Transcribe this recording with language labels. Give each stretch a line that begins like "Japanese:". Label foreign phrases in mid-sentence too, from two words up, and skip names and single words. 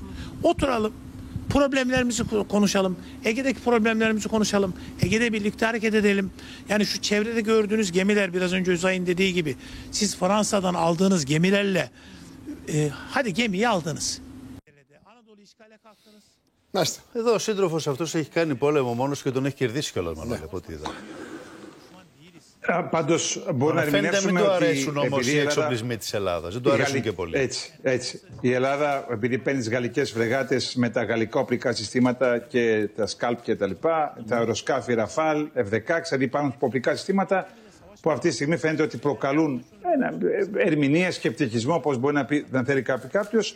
Turkish: Oturalım, problemlerimizi konuşalım. Ege'deki problemlerimizi konuşalım. Ege'de birlikte hareket edelim. Yani şu çevrede gördüğünüz gemiler, biraz önce Özay'ın dediği gibi, siz Fransa'dan aldığınız gemilerle hadi gemiyi aldınız. Anadolu işgale kalktınız.
Greek: Εδώ ο σύντροφος αυτός έχει κάνει πόλεμο μόνος και τον έχει κερδίσει κιόλας, μάλλον από ό,τι είδα. Πάντως μπορεί να ερμηνεύσουμε μην του ότι αρέσουν όμως οι εξοπλισμοί της Ελλάδας. Δεν του αρέσουν και πολύ. Έτσι. Η Ελλάδα, επειδή παίρνει τις γαλλικές φρεγάτες με τα γαλλικά οπλικά συστήματα και τα σκάλπ και τα λοιπά, τα αεροσκάφη Ραφάλ, F-16, δηλαδή υπάρχουν οπλικά συστήματα που αυτή τη στιγμή φαίνεται ότι προκαλούν ερμηνεία, σκεπτικισμό, όπως μπορεί να θέλει κάποιος.